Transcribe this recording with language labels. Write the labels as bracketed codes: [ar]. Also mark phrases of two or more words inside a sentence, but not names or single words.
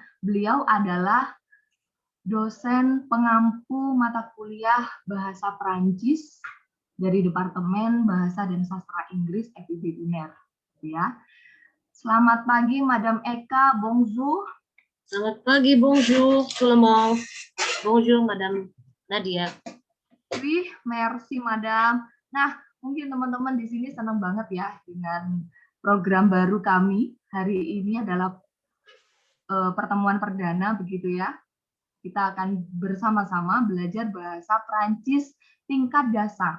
[id] Beliau adalah dosen pengampu mata kuliah Bahasa Perancis dari Departemen Bahasa dan Sastra Inggris FIB UNER, ya. Selamat pagi Madam Eka, bonjour. Selamat pagi, [fr] bonjour, tout le monde. Bonjour, Madame Nadia. Oui, merci Madam. [id] Nah, mungkin teman-teman di sini senang banget ya dengan program baru kami. Hari ini adalah pertemuan perdana begitu ya. Kita akan bersama-sama belajar bahasa Prancis tingkat dasar.